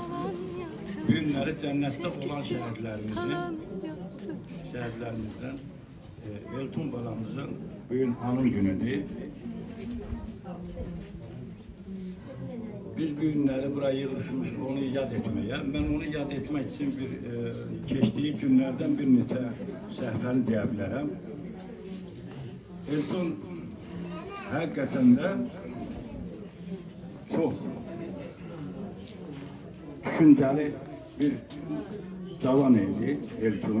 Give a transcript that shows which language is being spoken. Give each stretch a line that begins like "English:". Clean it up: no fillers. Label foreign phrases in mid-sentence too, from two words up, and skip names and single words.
Azerbaijani: Bu günləri cənnətdə olan şəhidlərimizdən Elton balamızın bugün anım günüdür. Biz bu günləri buraya yığışmışıq onu yad etmeye.
Turkish: Ben onu yad etmek için
Azerbaijani: keçdiyi günlərdən bir neçə səhvəni deyə bilərəm. Elton həqiqətən də çox düşüncəli bir cavan idi Elton.